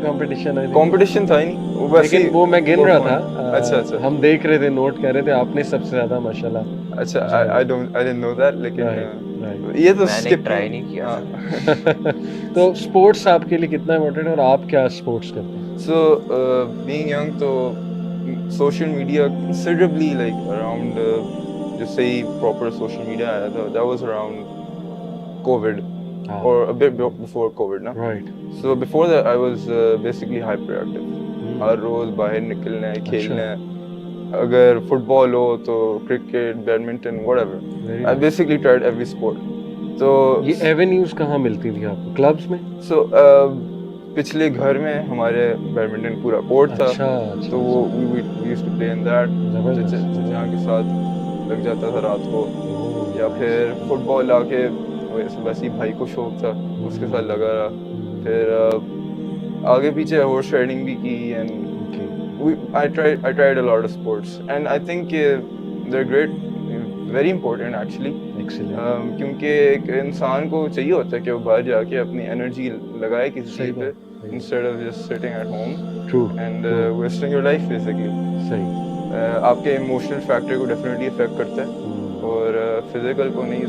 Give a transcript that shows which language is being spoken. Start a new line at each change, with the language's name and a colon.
Urdu: Competition تھا ہی نہیں، لیکن وہ میں گن رہا تھا. اچھا ہم دیکھ رہے تھے، نوٹ کر رہے تھے، آپ نے سب سے زیادہ ماشاء اللہ. اچھا
English: I didn't know that،
Urdu: لیکن یہ تو میں نے ٹرائی نہیں کیا. تو اسپورٹس آپ کے لیے کتنا امپورٹنٹ ہے اور آپ کیا اسپورٹس کرتے ہیں؟
English: So being young تو social media considerably like around just say proper social media
Urdu: آیا تھا
English: that was around COVID or a bit before COVID نا. Right. So before that I was basically hyperactive.
Urdu: ہر روز باہر نکلنا ہے، کھیلنا ہے. اگر فٹ بال ہو تو cricket, badminton, whatever.
English: I basically tried every sport.
Urdu: تو یہ ایونیوز کہاں ملتی تھی آپ کو؟ کلبس میں؟ So پچھلے گھر میں ہمارے بیڈمنٹن پورا کورٹ تھا، تو وہ
English: we used to play in that.
Urdu: جہاں کے ساتھ لگ جاتا تھا رات کو، یا پھر فٹ بال آ کے ویسے ہی بھائی کو شوق تھا اس کے ساتھ لگا رہا. پھر آگے پیچھے ہارس رائڈنگ بھی کی
English: And I tried a lot of sports and I think they're great, very important actually.
Urdu: کیونکہ ایک انسان کو چاہیے ہوتا ہے کہ وہ باہر جا کے اپنی انرجی لگائے کسی چیز پہ
English: instead of just sitting at home and wasting your life basically.
Urdu: آپ کے ایموشنل فیکٹر کو ڈیفینیٹلی افیکٹ کرتا ہے اور فزیکل کو نہیں.